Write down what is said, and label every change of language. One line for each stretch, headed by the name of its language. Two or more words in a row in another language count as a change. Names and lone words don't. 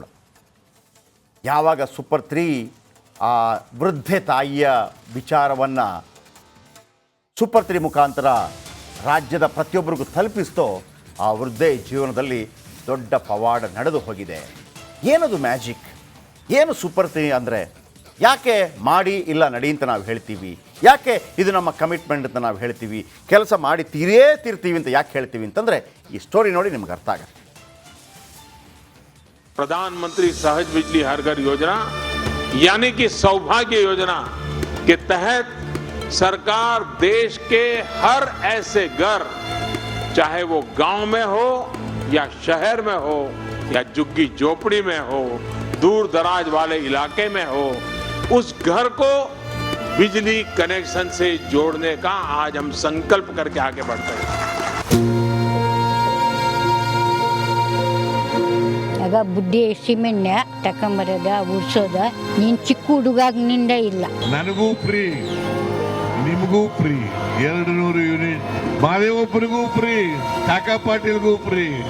Kannada: ಯಾವಾಗ ಸೂಪರ್ 3 ಆ ವೃದ್ಧೆ ತಾಯಿಯ ವಿಚಾರವನ್ನು ಸೂಪರ್ 3 ಮುಖಾಂತರ ರಾಜ್ಯದ ಪ್ರತಿಯೊಬ್ಬರಿಗೂ ತಲುಪಿಸ್ತೋ, ಆ ವೃದ್ಧೆ ಜೀವನದಲ್ಲಿ ದೊಡ್ಡ ಪವಾಡ ನಡೆದು ಹೋಗಿದೆ. ಏನದು ಮ್ಯಾಜಿಕ್, ಏನು ಸೂಪರ್ 3 ಅಂದರೆ? ಯಾಕೆ ಮಾಡಿ ಇಲ್ಲ ನಡಿ ಅಂತ ನಾವು ಹೇಳ್ತೀವಿ, ಯಾಕೆ ಇದು ನಮ್ಮ ಕಮಿಟ್ಮೆಂಟ್ ಅಂತ ನಾವು ಹೇಳ್ತೀವಿ, ಕೆಲಸ ಮಾಡಿ ತೀರ್ತೀವಿ ಅಂತ ಯಾಕೆ ಹೇಳ್ತೀವಿ ಅಂತಂದರೆ, ಈ ಸ್ಟೋರಿ ನೋಡಿ ನಿಮ್ಗೆ ಅರ್ಥ ಆಗುತ್ತೆ.
Hindi: प्रधानमंत्री सहज बिजली हर घर योजना यानी कि सौभाग्य योजना के तहत सरकार देश के हर ऐसे घर, चाहे वो गांव में हो या शहर में हो या झुग्गी झोपड़ी में हो, दूर दराज वाले इलाके में हो, उस घर को बिजली कनेक्शन से जोड़ने का आज हम संकल्प करके आगे बढ़ते हैं.
Kannada: ಆಗ ಬುಡ್ಡಿ ಸಿಮೆಣ್ಣೆ ತಕೊಂಬರೋದ ಉಡ್ಸೋದ, ನೀನು ಚಿಕ್ಕ ಹುಡುಗಾಗಿನಿಂದ ಇಲ್ಲ. ನನಗೂ ಫ್ರೀ, ನಿಮಗೂ ಫ್ರೀ, 200 ಯೂನಿಟ್, ಮಾದೇವಪ್ಪನಿಗೂ ಫ್ರೀ, ಕಾಕಾ ಪಾಟೀಲ್ಗೂ ಫ್ರೀ.